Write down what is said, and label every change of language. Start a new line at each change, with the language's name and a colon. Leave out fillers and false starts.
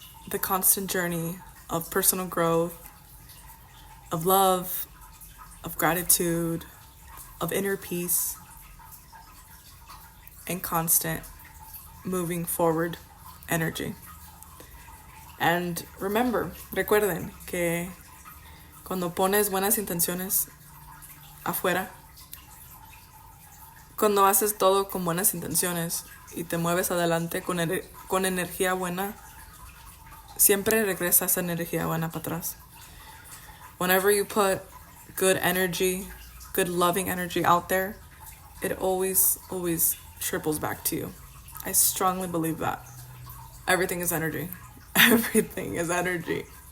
English: The constant journey of personal growth, of love, of gratitude, of inner peace, and constant moving forward energy. And remember,
Spanish: recuerden que cuando pones buenas intenciones afuera, cuando haces todo con buenas intenciones y te mueves adelante con energía buena, siempre regresa esa energía buena para atrás.
English: Whenever you put good energy, good loving energy out there, it always triples back to you. I strongly believe that. Everything is energy. Everything is energy.